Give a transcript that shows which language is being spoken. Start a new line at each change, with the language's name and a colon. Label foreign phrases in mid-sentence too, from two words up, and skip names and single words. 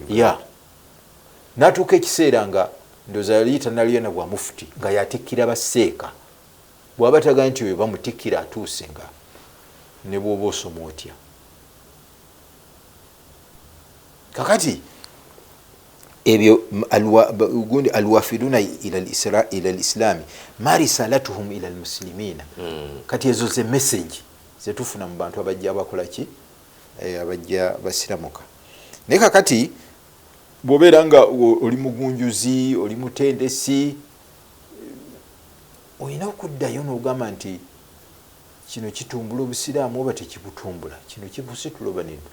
Ganda: ya n'atuuka ekiseera nga ndowooza yali tanalya na bwa mufuti nga yatikkira baseeka. Bw'aba tagana nti oyo bamutikkira atuuse, nga ne bw'oba osoma otya. Kakati ebyo gundi
Arabic: الوافدون إلى الإسلام ما رسالتهم إلى المسلمين.
Ganda: Kati ezo ze message zetufuna mu bantu abajja bakola ki, abajja basiramuka. Naye kakati bw'obeera nga oli mugunjuzi, oli mutendesi, olina okuddayo n'ogamba nti kino kitumbula obusiraamu oba tekibutumbula, kino kibusitula oba nini.